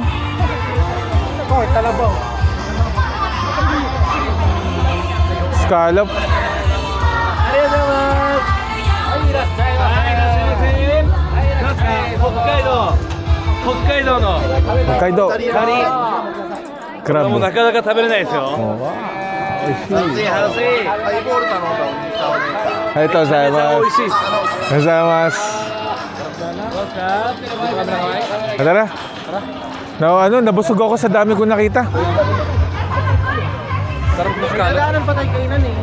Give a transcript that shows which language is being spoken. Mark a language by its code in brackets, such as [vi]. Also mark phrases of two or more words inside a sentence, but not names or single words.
[tl] Oh, talabaw. [en] Scallop. Hokkaido. Crab. [ja] もうなかなか食べれないですよ。 [tl] Ito, Zaymas. [ja] 美味しいです。 [tl] Zaymas. Tara. Nabusog ako sa dami kong nakita. Sarap ng scallop. Kailangan pa tayo kainan eh.